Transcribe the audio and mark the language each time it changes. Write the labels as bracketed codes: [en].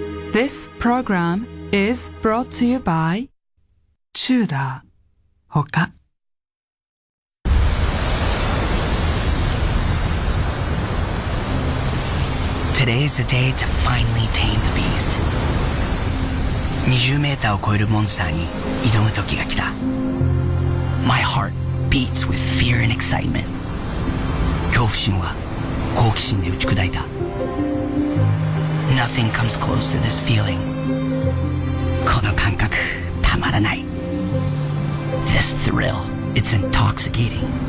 [en] This program is brought to you by Tudor ほか。 Today's the day to finally tame the beast. [ja] 20メーターを超えるモンスターに挑む時が来た。 [en] My heart beats with fear and excitement. [ja] 恐怖心は好奇心で打ち砕いた。 [en] Nothing comes close to this feeling. [ja] この感覚たまらない。 [en] This thrill, it's intoxicating.